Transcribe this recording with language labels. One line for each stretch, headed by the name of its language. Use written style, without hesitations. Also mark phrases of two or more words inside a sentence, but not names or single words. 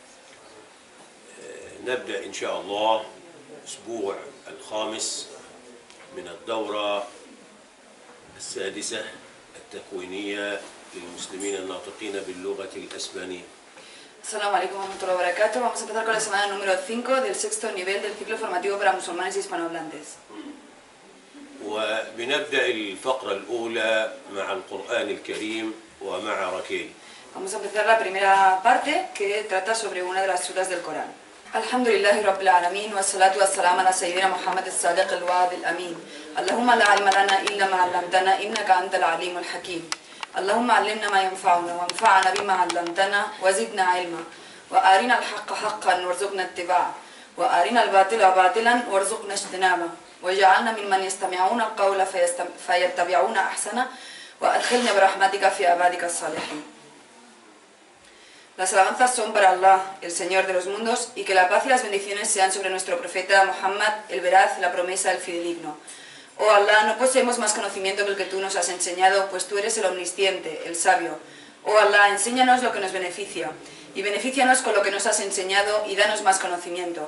Arabic: نبدأ إن شاء الله الأسبوع الخامس من الدورة السادسة التكوينية للمسلمين الناطقين باللغة الأسبانية. السلام عليكم ورحمة الله وبركاته.
Spanish: Vamos a empezar con la semana número 5 del sexto nivel del ciclo formativo para musulmanes y hispanohablantes.
Arabic: وبنبدأ الفقرة الأولى مع القرآن الكريم ومع ركيل.
Spanish: Vamos a empezar la primera parte que trata sobre una de las suras del Corán.
Arabic: الحمد لله رب العالمين والصلاة والسلام على سيدنا محمد الصادق الوعد الأمين. اللهم لا علم لنا إلا ما علمتنا إنك أنت العليم الحكيم. اللهم علمنا ما ينفعنا وانفعنا بما علمتنا وزدنا علما وأرنا الحق حقا وارزقنا اتباعه وأرنا الباطل باطلا وارزقنا اجتنابه. وجعلنا ممن يستمعون القول فيتبعون أحسنه وأدخلنا برحمتك في عبادك الصالحين.
Spanish: Las alabanzas son para Allah, el Señor de los mundos, y que la paz y las bendiciones sean sobre nuestro profeta Muhammad, el veraz, la promesa, el fidedigno. Oh Allah, no poseemos más conocimiento que el que tú nos has enseñado, pues tú eres el omnisciente, el sabio. Oh Allah, enséñanos lo que nos beneficia, y benefícianos con lo que nos has enseñado, y danos más conocimiento.